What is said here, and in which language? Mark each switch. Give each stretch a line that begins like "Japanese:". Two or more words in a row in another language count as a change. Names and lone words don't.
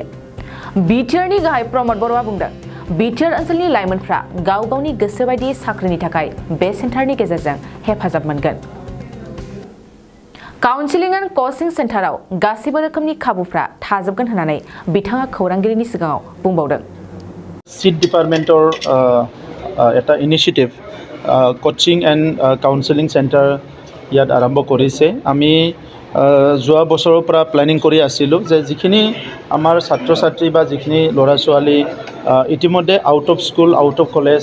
Bodo: बिटिआरनि गाहाय प्रमद बर'आ बुंदों, बिटिआर ओनसोलनि लाइमोनफ्रा गाव गावनि गोसो बायदि साख्रिनि थाखाय बे सेन्टारनि गेजेरजों हेफाजाब मोनगोन।
English: counselling and coaching
Bodo: सेन्टाराव गासैबो रोखोमनि खाबुफ्रा थाजोबगोन होननानै बिथाङा खौरांगिरिनि सिगाङाव बुंबावदों।
Assamese: सीट डिपार्टमेन्टर এটা
English: initiative coaching and counselling centre
Assamese: ইয়াত আৰম্ভ কৰিছে। আমি যোৱা বছৰৰ পৰা প্লেনিং কৰি আছিলোঁ যে যিখিনি আমাৰ ছাত্ৰ ছাত্ৰী বা যিখিনি ল'ৰা ছোৱালী ইতিমধ্যে
English: out of school out of college